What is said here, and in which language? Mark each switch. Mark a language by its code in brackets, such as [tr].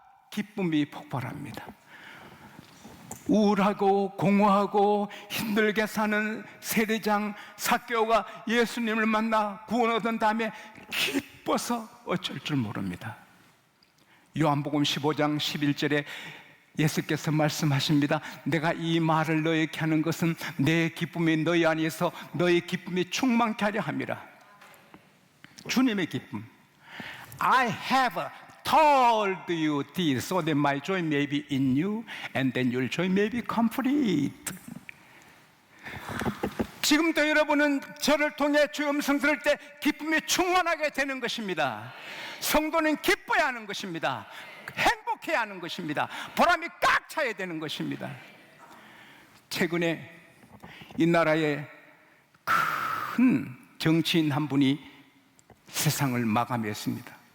[ko] 기쁨이 폭발합니다. 우울하고 공허하고 힘들게 사는 세리장 삭개오가 예수님을 만나 구원 얻은 다음에 기뻐서 어쩔 줄 모릅니다. 요한복음 15장 11절에 예수께서 말씀하십니다. 내가 이 말을 너에게 하는 것은 내 기쁨이 너희 안에서 너희 기쁨이 충만케 하려 함이라. 주님의 기쁨. [en] I have told you this so that my joy may be in you and then your joy may be complete. [ko] 지금도 여러분은 저를 통해 주의 음성 들을 때 기쁨이 충만하게 되는 것입니다. 성도는 기뻐야 하는 것입니다. 행복해야 하는 것입니다. 보람이 꽉 차야 되는 것입니다. 최근에 이 나라의 큰 정치인 한 분이 세상을 마감했습니다.